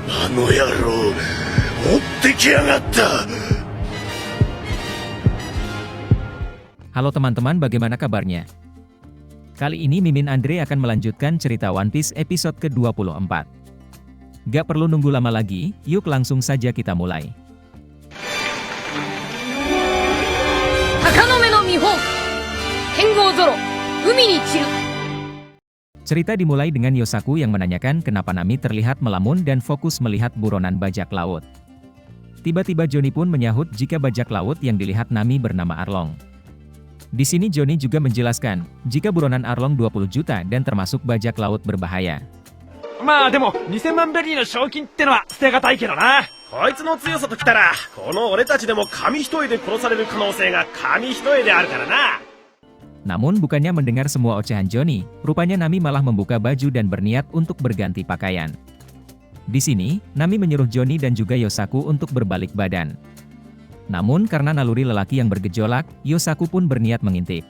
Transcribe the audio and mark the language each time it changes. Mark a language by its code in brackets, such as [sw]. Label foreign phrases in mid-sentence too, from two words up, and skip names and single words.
[ja] の野郎、追ってきやがった。 [id] Halo teman-teman, bagaimana kabarnya? Kali ini Mimin Andre akan melanjutkan cerita One Piece episode ke-24. Gak perlu nunggu lama lagi, yuk langsung saja kita mulai. Takanome no Mihawk, Tengo Zoro, Umi ni Chiru. Cerita dimulai dengan Yosaku yang menanyakan kenapa Nami terlihat melamun dan fokus melihat buronan bajak laut. Tiba-tiba Johnny pun menyahut jika bajak laut yang dilihat Nami bernama Arlong. Di sini Johnny juga menjelaskan, jika buronan Arlong 20 juta dan termasuk bajak laut berbahaya. [ja] まあでも2000万ベリーの賞金ってのは捨てがたいけどな。こいつの強さときたら、この俺たちでも紙一重で殺される可能性が紙一重であるからな。 [id] Namun bukannya mendengar semua ocehan Johnny, rupanya Nami malah membuka baju dan berniat untuk berganti pakaian. Di sini, Nami menyuruh Johnny dan juga Yosaku untuk berbalik badan. Namun karena naluri lelaki yang bergejolak, Yosaku pun berniat mengintip.